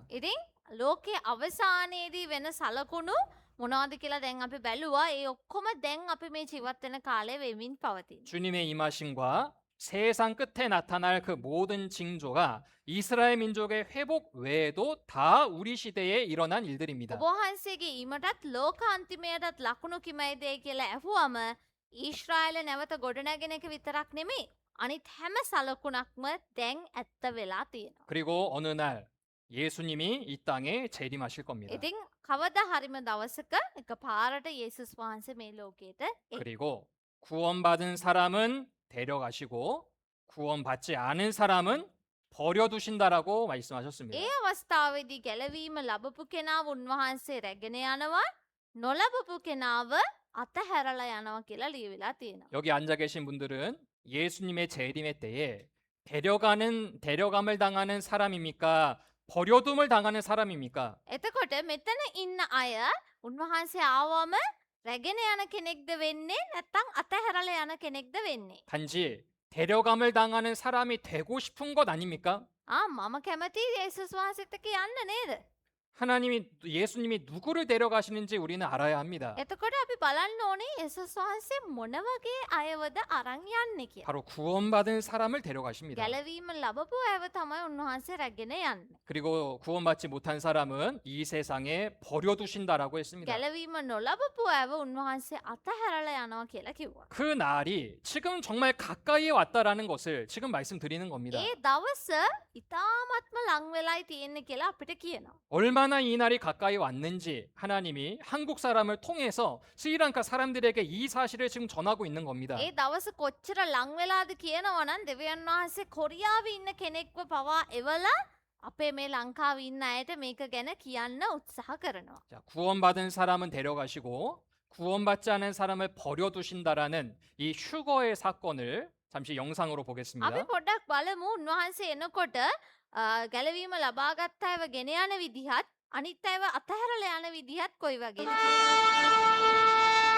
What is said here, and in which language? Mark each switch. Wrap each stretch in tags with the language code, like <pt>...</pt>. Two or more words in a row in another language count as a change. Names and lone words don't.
<si>ඉතින් ලෝකයේ අවසානයේදී වෙන සලකුණු මොනවද කියලා දැන් අපි බැලුවා. ඒ ඔක්කොම දැන් අපි මේ ජීවත් වෙන කාලේ වෙමින් පවතින.</si> <ko>주님의 임하심과 세상 끝에 나타날 그 모든 징조가 이스라엘 민족의 회복 외에도 다 우리 시대에 일어난 일들입니다.</ko> <si>ඔබ වහන්සේගේ ඊමටත් ලෝක අන්තිමයටත් ලකුණු කිමයිදේ කියලා ඇහුවම ඊශ්‍රායල නැවත ගොඩනැගෙන එක විතරක් නෙමෙයි. අනිත් හැම සලකුණක්ම දැන් ඇත්ත වෙලා තියෙනවා.</si> <ko>그리고 어느 날 예수님이 이 땅에 재림하실 겁니다.</ko> <si>ඉතින් කවදා හරිම දවසක එක පාරට යේසුස් වහන්සේ මේ ලෝකයට එයි.</si> <ko>그리고 구원받은 사람은 데려가시고 구원받지 않은 사람은 버려두신다라고 말씀하셨습니다.</ko> <si>ඒ අවස්ථාවේදී ගැලවීම ලබපු කෙනාව උන්වහන්සේ රැගෙන යනවා, නොලබපු කෙනාව අතහැරලා යනවා කියලා ලියවිලා තියෙනවා.</si> <ko>여기 앉아 계신 분들은 예수님의 재림의 때에 데려감을 당하는 사람입니까? 버려둠을 당하는 사람입니까?</ko> <si>එතකොට මෙතන ඉන්න අය උන්වහන්සේ ආවම රැගෙන යන කෙනෙක්ද වෙන්නේ නැත්නම් අතහැරලා යන කෙනෙක්ද වෙන්නේ?</si> <ko>단지 데려감을 당하는 사람이 되고 싶은 것 아닙니까?</ko> <si>මම කැමති යේසුස් වහන්සේත් එක්ක යන්න නේද?</si> <ko>예수님이 누구를 데려가시는지 우리는 알아야 합니다.</ko> <si>එතකොට අපි බලන්න ඕනේ යේසුස් වහන්සේ මොන වගේ අයවද අරන් යන්නේ කියලා.</si> <ko>바로 구원받은 사람을 데려가십니다.</ko> <si>ගැලවීම ලබපු අයව තමයි උන්වහන්සේ රැගෙන යන්නේ.</si> <ko>그리고 구원받지 못한 사람은 이 세상에 버려두신다라고 했습니다.</ko> <si>ගැලවීම නොලබපු අයව උන්වහන්සේ අතහැරලා යනවා කියලා කිව්වා.</si> <ko>그 날이 지금 정말 가까이에 왔다라는 것을 지금 말씀드리는 겁니다.</ko> <si>ඒ දවස ඉතාමත්ම ලං වෙලායි තියෙන්නේ කියලා අපිට කියනවා.</si> <ko>얼마나 이 날이 가까이 왔는지 하나님이 한국 사람을 통해서 스리랑카 사람들에게 이 사실을 지금 전하고 있는 겁니다.</ko> <si>ඒ දවස කොච්චර ලං වෙලාද කියනවා නම් දෙවියන් වහන්සේ කොරියාවේ ඉන්න කෙනෙක්ව පවා එවලා අපේ මේ ලංකාවේ ඉන්න අයට මේක ගැන කියන්න උත්සාහ කරනවා.</si> <ko>자, 구원받은 사람은 데려가시고 구원받지 않은 사람을 버려두신다라는 이 휴거의 사건을 잠시 영상으로 보겠습니다.</ko> <si>අපි පොඩ්ඩක් බලමු උන්වහන්සේ එනකොට ගැලවීම ලබාගත් අයව ගෙන යන විදිහත් අනිත් අයව අතහැරලා යන විදිහත් කොයි වගේද කියලා.</si>